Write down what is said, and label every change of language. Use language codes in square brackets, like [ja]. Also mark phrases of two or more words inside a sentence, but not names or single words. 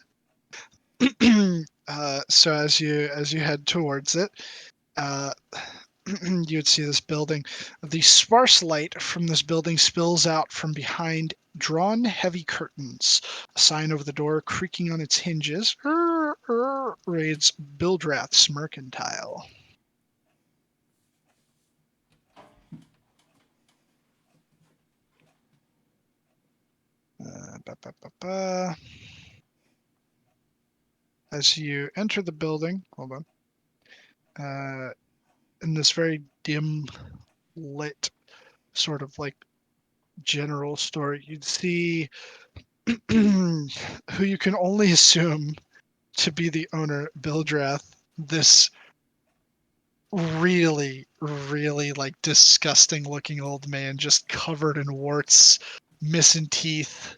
[en] So as you head towards it, uh, you would see this building. The sparse light from this building spills out from behind drawn heavy curtains. A sign over the door creaking on its hinges reads Bildrath's Mercantile. Ba, ba, ba, ba. As you enter the building, hold on. In this very dim lit sort of like general store, you'd see who you can only assume to be the owner, Bildrath, this really, really like disgusting looking old man, just covered in warts, missing teeth.